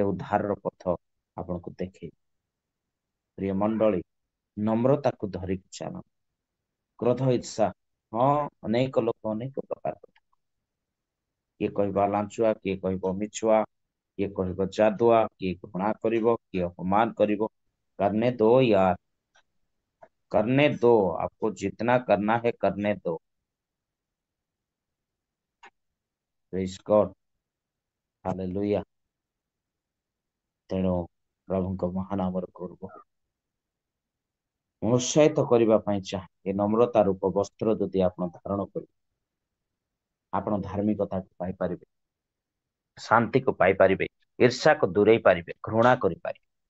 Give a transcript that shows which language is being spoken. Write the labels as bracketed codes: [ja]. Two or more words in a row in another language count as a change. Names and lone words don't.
[or] ଉଦ୍ଧାରର ପଥ ଆପଣଙ୍କୁ ଦେଖେଇବେ ପ୍ରିୟ ମଣ୍ଡଳୀ ନମ୍ରତାକୁ ଧରିକି ଚାଲ କ୍ରୋଧ ଇର୍ଷା ହଁ ଅନେକ ଲୋକ ଅନେକ ପ୍ରକାର କଥା କିଏ କହିବ ଲାଞ୍ଚୁଆ କିଏ କହିବ ମିଛୁଆ କିଏ କହିବ ଯାଦୁଆ କିଏ ଘୃଣା କରିବ କିଏ ଅପମାନ କରିବ [hi] करने दो यार करने दो आपको जितना करना है करने दो [en] Praise God hallelujah [or] ତେଣୁ ପ୍ରଭୁଙ୍କ ମହାନାମର ଗୌରବ ଉତ୍ସାହିତ କରିବା ପାଇଁ ଚାହେଁ ଏ ନମ୍ରତା ରୂପ ବସ୍ତ୍ର ଯଦି ଆପଣ ଧାରଣ କରିବେ ଆପଣ ଧାର୍ମିକତାକୁ ପାଇପାରିବେ ଶାନ୍ତିକୁ ପାଇପାରିବେ ଈର୍ଷାକୁ ଦୂରେଇ ପାରିବେ ଘୃଣା କରିପାରିବେ